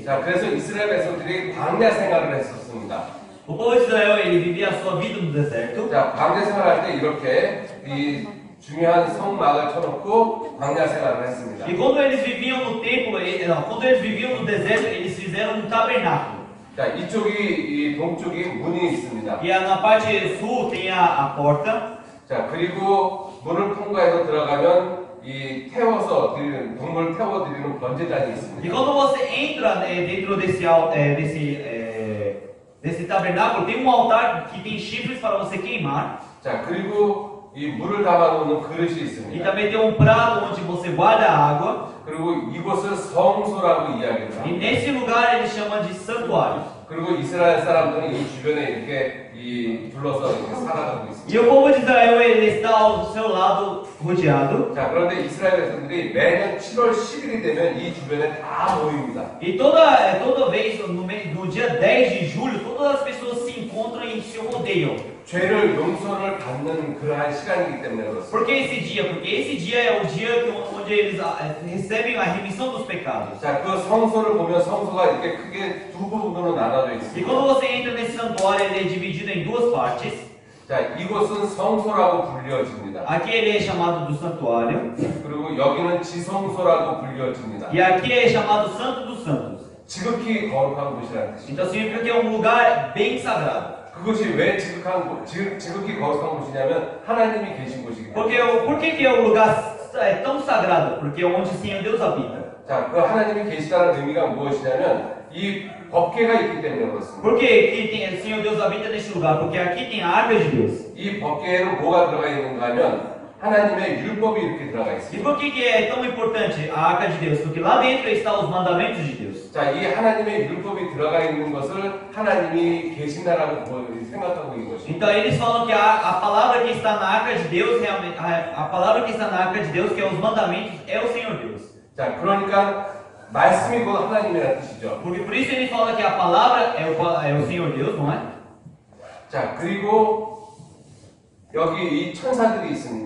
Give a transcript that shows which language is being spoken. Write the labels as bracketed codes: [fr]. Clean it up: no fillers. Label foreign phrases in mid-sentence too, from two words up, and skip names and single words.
[ko] 자, 그래서 이스라엘 백성들이 광야 생활을 했었습니다. [pt] O povo de Israel ele vivia a sua vida no deserto. [ko] 자, 광야 생활할 때 이렇게 이 중요한 성막을 쳐놓고 광야 생활을 했습니다. [pt] E quando eles viviam no templo, quando eles viviam no deserto, eles fizeram um tabernáculo. [ko] 자, 이쪽이 이 동쪽이 문이 있습니다. [pt] E na parte sul tem a porta. [ko] 자, 그리고 문을 통과해서 들어가면 이 태워서 드리는 동물 태워 드리는 번제단이 [pt] E [ko] 있습니다. [pt] quando você entra dentro desse tabernáculo, tem um altar que tem chifres para você queimar. [ko] 자, 그리고 이 물을 담아놓는 그릇이 [pt] E [ko] 있습니다. [pt] também tem um prato onde você guarda a água. [ko] 그리고 이곳을 성소라고 이야기를 [pt] E [ko] 합니다. [pt] nesse lugar ele chama de santuário. [ko] 그리고 이스라엘 사람들은 이 주변에 이렇게 이 둘러서 이렇게 살아가고 있습니다. [pt] E o povo de Israel ele está ao seu lado rodeado. [ko] 자, 그런데 이스라엘 백성들이 매년 7월 10일이 되면 이 주변에 다 모입니다. [pt] E toda vez, no dia 10 de julho, todas as pessoas se encontram e se rodeiam. [ko] 죄를 용서를 받는 그러한 시간이기 때문에 그렇습니다. [pt] Por que esse dia? Porque esse dia é o dia onde eles recebem a remissão dos pecados. [ko] 자, 그 성소를 보면 성소가 이렇게 크게 두 부분으로 나눠져 [pt] E [ko] 있습니다. [pt] quando você entra nesse santuário, ele é dividido em duas partes. [ko] 자, 이곳은 성소라고 불려집니다. [pt] Aqui ele é chamado do santuário. [ko] 그리고 여기는 지성소라고 불려집니다. [pt] E aqui é chamado Santo dos Santos. [ko] 지극히 거룩한 곳이라는 뜻입니다. [pt] Então significa que é um lugar bem sagrado. [ko] 그것이 왜 지극히 거룩한 곳이냐면 하나님이 계신 곳이기 때문에. [pt] Por que é um lugar tão sagrado? Porque é onde o Senhor Deus habita. [ko] 자, 그 하나님이 계시다는 의미가 무엇이냐면 이 법궤가 있기 때문에 그렇습니다. [pt] Por que o Senhor Deus habita neste lugar? Porque aqui tem a arca de Deus. [ko] 이 법궤에는 뭐가 들어가 있는가 하면 하나님의 율법이 이렇게 들어가 [pt] E [ko] 있습니다. [pt] por que é tão importante a arca de Deus? Porque lá dentro estão os mandamentos de Deus. [ko] 자, 이 하나님의 율법이 들어가 있는 것을 하나님이 계신다라고 생각하고 있는 것입니다. [pt] Então eles falam que a palavra que está na arca de Deus, realmente, a palavra que está na arca de Deus, que é os mandamentos, é o Senhor Deus. [ko] 자, 그러니까 말씀이 곧 하나님이라는 뜻이죠. [pt] Porque por isso ele fala que a palavra é o Senhor Deus, não é? [ko] 자, 그리고 여기 이 천사들이 있습니다.